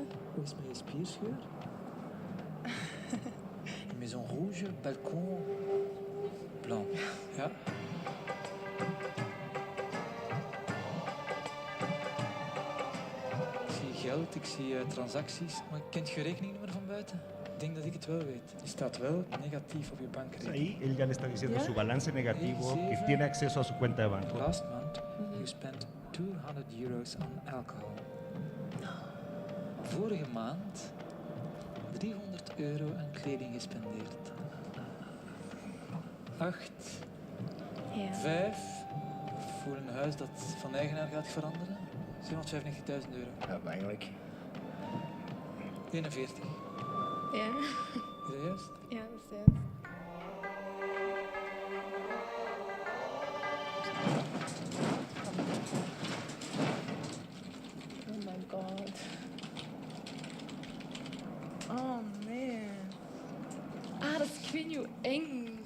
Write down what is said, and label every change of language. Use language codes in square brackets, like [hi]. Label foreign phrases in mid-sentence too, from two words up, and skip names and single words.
[nl] Hoe is mijn spierscheur? [fr] Une maison rouge, balcon blanc. [nl] Ja. Ik zie geld, ik zie transacties, maar kent je rekeningnummer van buiten? Ik denk dat ik het wel weet. Die staat wel negatief op je bankrekening. [es] Ahí él ya le está diciendo ¿Ya? su balance negativo, que Sí. tiene acceso a su cuenta de banco. [en] Last month, you spent €200 on alcohol. [nl] Vorige maand €300 aan kleding gespendeerd. 8, Ja. 5, voor een huis dat van eigenaar gaat veranderen. €795.000. Ja, eigenlijk. 41. Ja. Is dat juist? Ja, dat is juist. [en] Oh my god. Oh man. [nl] Ah, dat is, ik weet niet hoe eng.